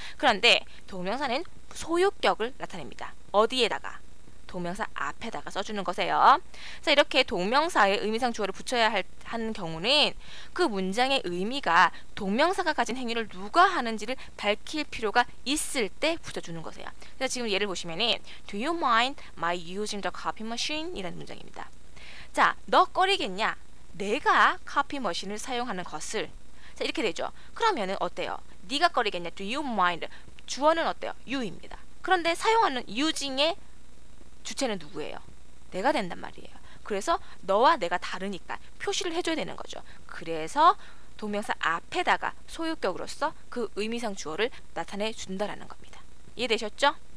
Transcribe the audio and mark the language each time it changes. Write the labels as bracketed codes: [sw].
[ko] 그런데 동명사는 소유격을 나타냅니다. 어디에다가? 동명사 앞에다가 써주는 거세요. 자, 이렇게 동명사의 의미상 주어를 붙여야 하는 경우는 그 문장의 의미가 동명사가 가진 행위를 누가 하는지를 밝힐 필요가 있을 때 붙여주는 거세요. 그래서 지금 예를 보시면은 [en] Do you mind my using the copy machine? [ko] 이라는 문장입니다. 자, 너 꺼리겠냐? 내가 커피 머신을 사용하는 것을. 자, 이렇게 되죠. 그러면은 어때요? 네가 꺼리겠냐? [en] Do you mind? [ko] 주어는 어때요? you입니다. 그런데 사용하는 using의 주체는 누구예요? 내가 된단 말이에요. 그래서 너와 내가 다르니까 표시를 해줘야 되는 거죠. 그래서 동명사 앞에다가 소유격으로서 그 의미상 주어를 나타내 준다라는 겁니다. 이해되셨죠?